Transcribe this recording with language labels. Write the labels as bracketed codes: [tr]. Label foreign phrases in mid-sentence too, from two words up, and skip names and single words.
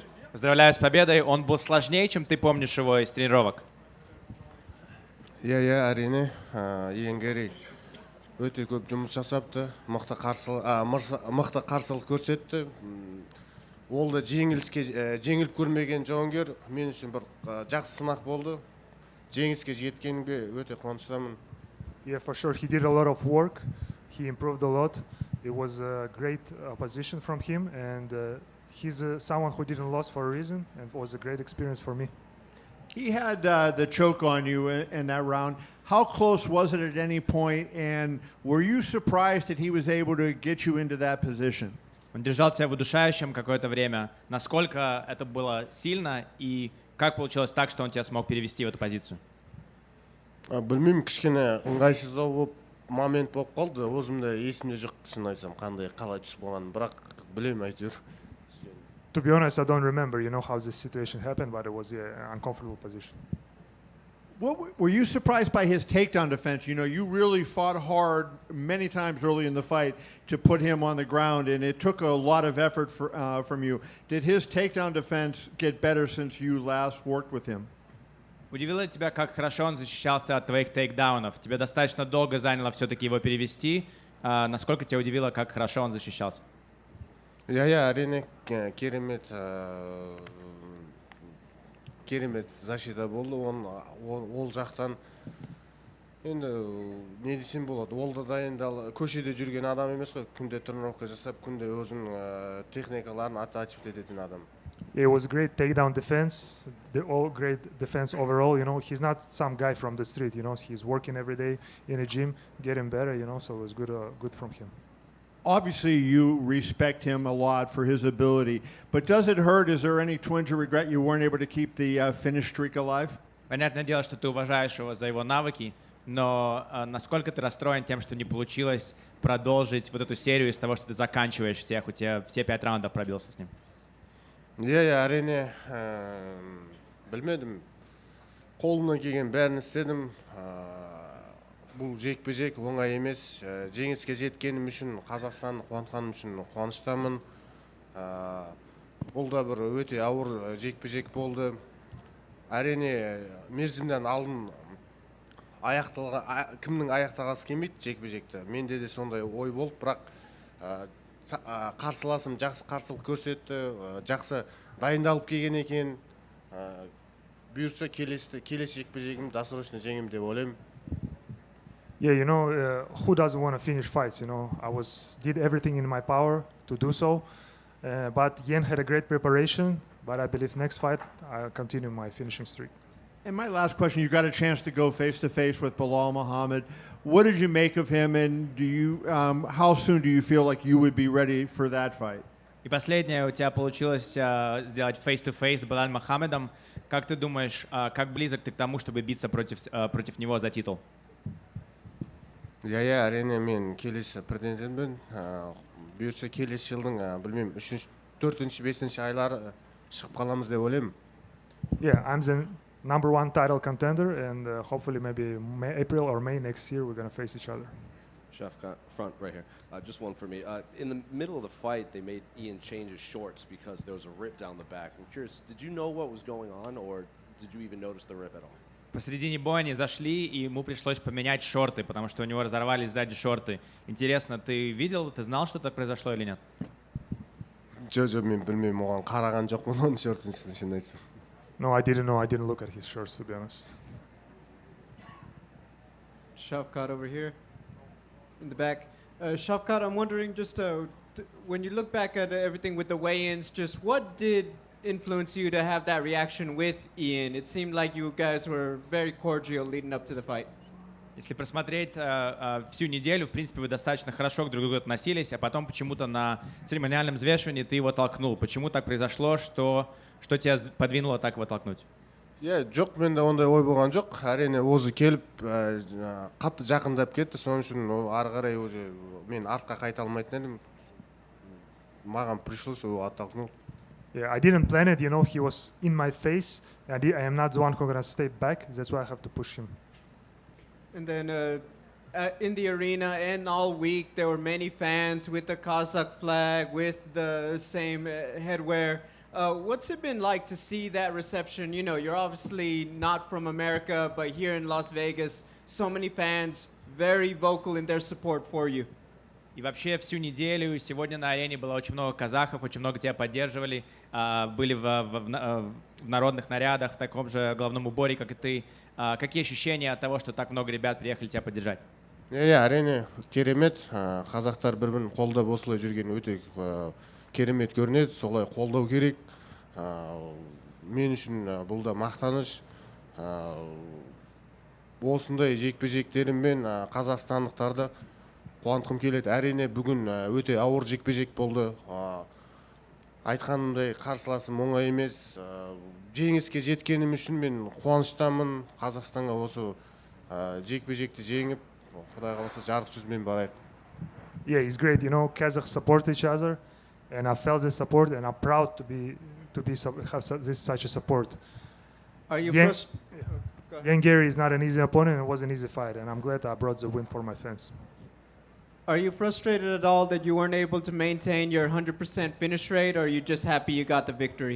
[ru] Поздравляю с победой. Он был сложнее, чем ты помнишь его из тренировок. [kk] Иә, әрине. Иэн Гарри өте көп жұмыс жасапты, мықты қарсылық көрсетті. Ол да жеңіліп көрмеген жауынгер мен үшін бір жақсы сынақ болды. Жеңіске жеткенімге өте қуаныштымын. [en] Yeah, for sure. He did a lot of work. He improved a lot. It was a great opposition from him, and he's someone who didn't lose for a reason, and it was a great experience for me. He had the choke on you in that round. How close was it at any point, and were you surprised that he was able to get you into that position? [ru] Он держал тебя в удушающем какое-то время. Насколько это было сильно и как получилось так, что он тебя смог перевести в эту позицию? [kk] Білмеймін, кішкене ыңғайсыздау болып момент болып қалды. Өзім де есімде жоқ, шын айтсам, қандай қалай түсіп қалғанын, бірақ білемін әйтеуір. [en] To be honest, I don't remember, how this situation happened, but it was an uncomfortable position. Were you surprised by his takedown defense? You really fought hard many times early in the fight to put him on the ground, and it took a lot of effort from you. Did his takedown defense get better since you last worked with him? [ru] Удивило тебя, как хорошо он защищался от твоих тейкдаунов? Тебе достаточно долго заняло все-таки его перевести. Насколько тебя удивило, как хорошо он защищался? [kk] Иә, әрине керемет защита болды. Ол жақтан енді не десем болады, ол да енді көшеде жүрген адам емес қой, күнде тренировка жасап, күнде өзінің техникаларын оттачивать ететін адам. [en] It was great takedown defense, all great defense overall. He's not some guy from the street. He's working every day in a gym, getting better. So it was good from him. Obviously, you respect him a lot for his ability, but does it hurt? Is there any twinge of regret you weren't able to keep the finish streak alive? [ru] Понятное дело, что ты уважаешь его за его навыки, но насколько ты расстроен тем, что не получилось продолжить вот эту серию из того, что ты заканчиваешь всех, у тебя все 5 раундов пробился с ним? [kk] Иә, әрине, білмедім. Қолымнан келген бәрін істедім. Бұл жекпе-жек оңай емес. Жеңіске жеткенім үшін, Қазақстанды қуантқаным үшін қуаныштамын. Бұл да бір өте ауыр жекпе-жек болды. Әрине, мерзімнен алдын кімнің аяқтағысы келмейді жекпе-жекті. Менде де сондай ой болды, бірақ қарсыласым жақсы қарсылық көрсетті, жақсы дайындалып келген екен. Бұйырса келесі жекпе-жегім досрочно жеңем деп ойлаймын. [en] Yeah, who doesn't want to finish fights? I did everything in my power to do so, but Yen had a great preparation. But I believe next fight I'll continue my finishing streak. And my last question: you got a chance to go face to face with Bilal Muhammad. What did you make of him, and how soon do you feel like you would be ready for that fight? [ru] И последнее, у тебя получилось сделать [en] face-to-face [ru] с Билалем Мухаммедом. Как ты думаешь, как близок ты к тому, чтобы биться против него за титул? [kk] Иә, әрине мен келесі претендентпін. Бұйырса келесі жылдың, білмеймін, 3-4, 5 айлары шығып қаламыз деп ойлаймын. [en] Yeah, I'm the #1 title contender, and hopefully maybe April or May next year we're going to face each other. Shavkat, front right here. Just one for me. In the middle of the fight, they made Ian change his shorts because there was a rip down the back. I'm curious, did you know what was going on, or did you even notice the rip at all? [ru] Посредине боя они зашли, и ему пришлось поменять шорты, потому что у него разорвались сзади шорты. Интересно, ты видел, ты знал, что так произошло или нет? [kk] Жоқ, мен білмеймін, оған қараған жоқпын оның шортын, шын айтсам. [en] No, I didn't know. I didn't look at his shorts, to be honest. Shavkat over here in the back. Shavkat, I'm wondering just when you look back at everything with the weigh-ins, just what did influence you to have that reaction with Ian? It seemed like you guys were very cordial leading up to the fight. [ru] Если просмотреть всю неделю, в принципе, вы достаточно хорошо к друг другу относились, а потом почему-то на церемониальном взвешивании ты его толкнул. Почему так произошло, что тебя подвинуло так его толкнуть? [kk] Иә, жоқ, менде ондай ой болған жоқ. Әрине, өзі келіп, қатты жақындап кетті, соның үшін ары қарай уже мен артқа қайта алмайтын едім. [ru] Маған пришлось его оттолкнул. [en] Yeah, I didn't plan it. He was in my face, and I am not the one who's gonna stay back. That's why I have to push him. And then in the arena and all week, there were many fans with the Kazakh flag, with the same headwear. What's it been like to see that reception? You're obviously not from America, but here in Las Vegas, so many fans very vocal in their support for you. [ru] И вообще всю неделю, сегодня на арене было очень много казахов, очень много тебя поддерживали, были в народных нарядах, в таком же головном уборе, как и ты. Какие ощущения от того, что так много ребят приехали тебя поддержать? [kk] Иә, әрине, керемет. Қазақтар бір-бірін қолдап осылай жүрген өте керемет көрінеді, солай қолдау керек. Мен үшін бұл да мақтаныш. Осындай жекпе-жектеріммен қазақстандықтарды қуантқым келеді. Әрине, бүгін өте ауыр жекпе-жек болды. Айтқанымдай қарсыласым оңай емес. Жеңіске жеткенім үшін мен қуаныштамын. Қазақстанға осы жекпе-жекті жеңіп, Құдай қаласа жарық жүзмен барайық. [en] Yeah, it's great. Kazakhs support each other, and I felt the support, and I'm proud to have such a support. Are you Garry is not an easy opponent, and it was an easy fight, and I'm glad I brought the win for my fans. Are you frustrated at all that you weren't able to maintain your 100% finish rate, or are you just happy you got the victory?